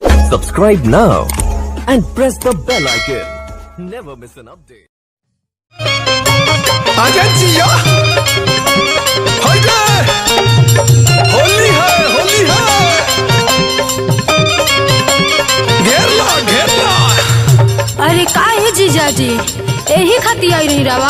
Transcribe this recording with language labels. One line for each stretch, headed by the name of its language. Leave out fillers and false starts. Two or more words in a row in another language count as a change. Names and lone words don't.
English: Subscribe now and press the bell icon. Never miss an update.
Bhojpuri: आजा जिया, हाइडे, होली है, घेर ला। अरे का है जीजाजी, यही खाती आई रही रवा।